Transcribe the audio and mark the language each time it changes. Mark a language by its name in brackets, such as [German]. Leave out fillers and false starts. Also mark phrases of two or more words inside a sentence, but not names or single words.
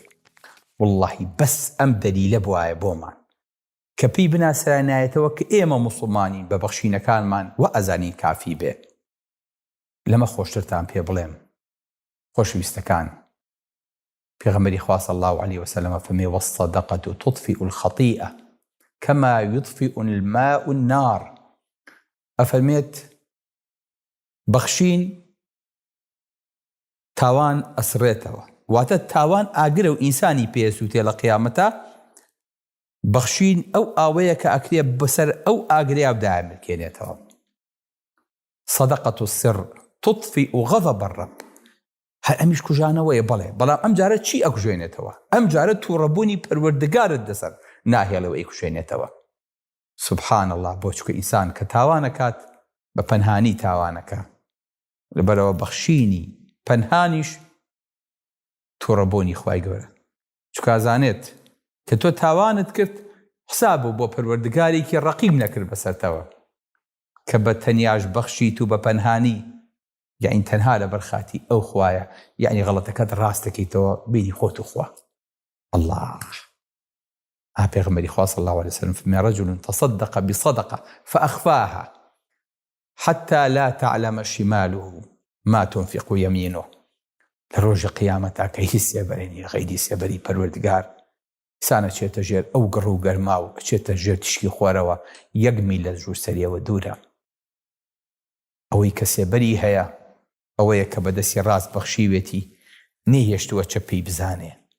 [Central Kurdish] واللهی بەس ئەم دەلیلە بوایە بۆمان کە پێی بناسرانایەتەوە کە ئێمە موسڵمانین بە بەخشینەکانمان و ئەزانین کافی بێ. لەمە خۆشترتان پێ بڵێم خۆشەویستەکان، پێغەمبەری خوا [Arabic] صلی الله علیه وسلم فەرمێ والصدقة تطفئ الخطيئة كما يطفئ الماء النار. [Central Kurdish] ئەفەرمێت بەخشین تاوان ئەسڕێتەوە، واتە تاوان ئاگرە و ئینسانی پێسووتێ لە قیامەتە. بەخشین ئەو ئاوەیە کە ئەکرێ بەسەر ئەو ئاگرەیە بدایمکێنێتەوە. [Arabic] صدقة السر تطفئ غضب الرب. [Central Kurdish] هەر ئەمیش کوژانەوەیە، بەڵێ، بەڵام ئەم جارە چی ئەکوژێنێتەوە؟ ئەم جارە تووڕەبوونی پەروەردگارت دەسەر ناهێڵەوە ئەیکوژێنێتەوە. [Arabic] سبحان الله. [Central Kurdish] بۆ چکە ئینسان کە تاوانەکات بە پەنهانی تاوانەکە، لەبەرەوە بەخشینی پەنهانیش تووڕەبوونی خوای گەورە. چکە ئازانێت کە تۆ تاوانت کرد حساب بۆ پەروەردگارێکی ڕەقیب نەکرد بەسەرتەوە کە بە تەنیاش بەخشیت و بە پەنهانی، یعنی تەنها لە بەرخاتی ئەو خوایە، یعنی غەڵەتەکەت ڕاستەکەیتەوە بینی خۆت و خوا. الله. پێغەمبەری خوا [Arabic] صلی الله عليه وسلم فەرمێ رجل تصدق بصدقة فأخفاها حتى لا تعلم شماله ما تنفق يمينه. [Central Kurdish] لە ڕۆژە قیامەتا کە هیچ سێبەرێنی غەیری سێبەری پەروەردگار، ئینسانە چێتە ژێر ئەو گڕ و گەرما و چێتە ژێر تشکی خۆرەوە، 1 میل لە ژوور سەریەوە دوورە. ئەوەی کە سێبەری هەیە ئەوەیە کە بەدەستی ڕاست بەخشیوێتی نەیهێشتووە چەپەی بزانێ.